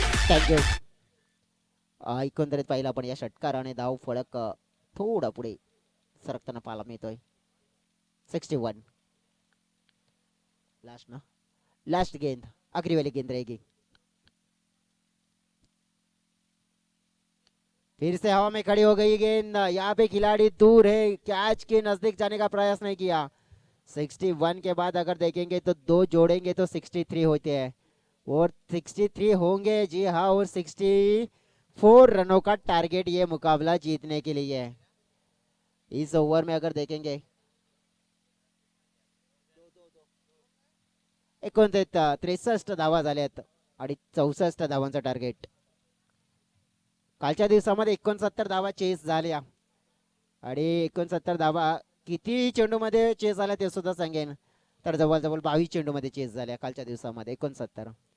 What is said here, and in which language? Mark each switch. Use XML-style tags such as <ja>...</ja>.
<mr>Thank you. एकंदरीत पाहिलं आपण या षटकाराने धाव फळक थोडा पुढे सरकताना पाहायला मिळतोय. 61.</mr> <hi>लास्ट गेंद, आखरी वाली गेंद रहेगी. फिर से हवा में खड़ी हो गई गेंद. यहाँ पे खिलाड़ी दूर है, कैच के नजदीक जाने का प्रयास नहीं किया. 61 के बाद अगर देखेंगे तो 2 जोड़ेंगे तो 63 होते हैं और 63 होंगे जी हाँ. और 64 रनों का टारगेट ये मुकाबला जीतने के लिए है. इस ओवर में अगर देखेंगे</hi> <mr>63 धावा झाल्यात आणि 64 धावांचा टार्गेट. कालच्या दिवसामध्ये 69 धावा चेस झाल्या आणि 69 धावा किती चेंडू मध्ये चेस झाल्या ते सुद्धा सांगेन तर जवळजवळ 22 चेंडू मध्ये चेस झाल्या कालच्या दिवसामध्ये 69.</mr>